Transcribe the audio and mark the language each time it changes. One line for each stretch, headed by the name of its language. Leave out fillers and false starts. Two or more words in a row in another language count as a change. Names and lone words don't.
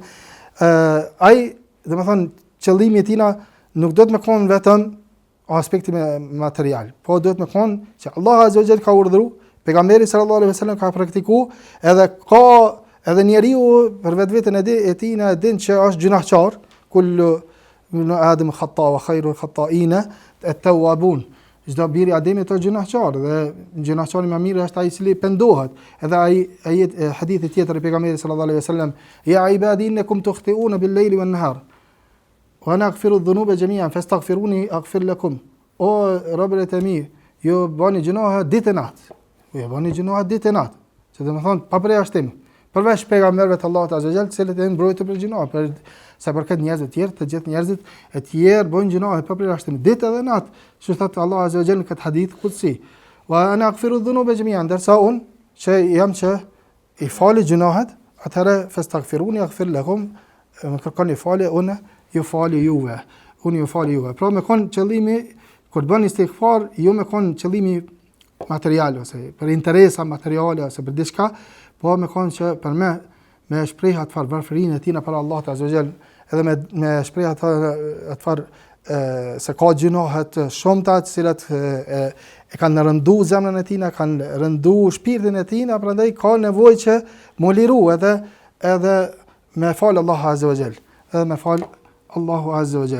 Albanian: Ai, domethënë, qëllimi i tij nuk do të më kon vetëm aspekti material, po duhet me thonë që Allah
Arabic: عز وجل
Albanian: ka urdhëruar, pejgamberi
Arabic: صلى الله عليه وسلم
Albanian: ka praktikuar, edhe njeriu për vetveten e tij e din që është gjunahçar,
Arabic: كل ابن آدم خطاء وخير الخطائين التوابون.
Albanian: Çdo biri Ademit është gjunahçar dhe gjunahçari më mirë është ai i cili pendohet. Edhe ai hadithi tjetër i pejgamberit
Arabic: صلى الله عليه وسلم, يا عبادي إنكم تخطئون بالليل والنهار وأنا أغفر الذنوب جميعا فاستغفروني أغفر لكم.
Albanian: O robërit e mi, ju bëni gjunohe ditë e natë. Ju bëni gjunohe ditë e natë. Që do të thonë pa përjashtim. Përveç pejgamberëve të Allahut
Arabic: عز وجل,
Albanian: të cilët janë mbrojtur për gjunohe, sa përket njerëzve të tjerë, të gjithë njerëzit e tjerë bëjnë gjunohe pa përjashtim ditë edhe natë. Që thot Allah
Arabic: عز وجل
Albanian: në këtë hadith qudsi.
Arabic: وأنا أغفر الذنوب جميعا,
Albanian: derisa unë që jam që i fali gjunohet, atëherë
Arabic: فاستغفروني أغفر لكم,
Albanian: më kërkoni falje, unë ju fali juve. Unë ju fali juve. Pra me kon qëllimi kur bën istighfar, jo me kon qëllimi material ose për interesa materiale ose për diçka, po me kon që për me shpreh atë varfërinë e tina për Allah
Arabic: عز وجل,
Albanian: edhe me shpreh atë se ka gjunohe të shumta të cilat e kanë rëndu zemrën e tina, kanë rëndu shpirtin e tina, prandaj ka nevojë që mu liru edhe me fal Allah
Arabic: عز وجل,
Albanian: edhe me fal Allahu
Arabic: عز وجل.